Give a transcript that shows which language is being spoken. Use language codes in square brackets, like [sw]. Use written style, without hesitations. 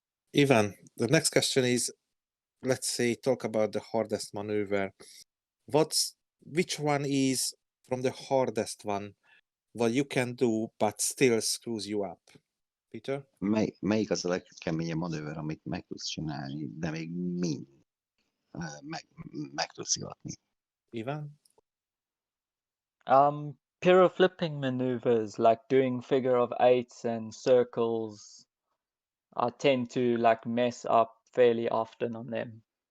[en] Ivan, the next question is, let's say, talk about the hardest maneuver. Which one is from the hardest one what you can do but still screws you up? Peter? [hu] Melyik az a legkeményebb manőver, amit meg tudsz csinálni, de még mind meg tudsz szivatni? Ivan? [en] Pyro flipping maneuvers, like doing figure of eights and circles, I tend to like mess up fairly often on them.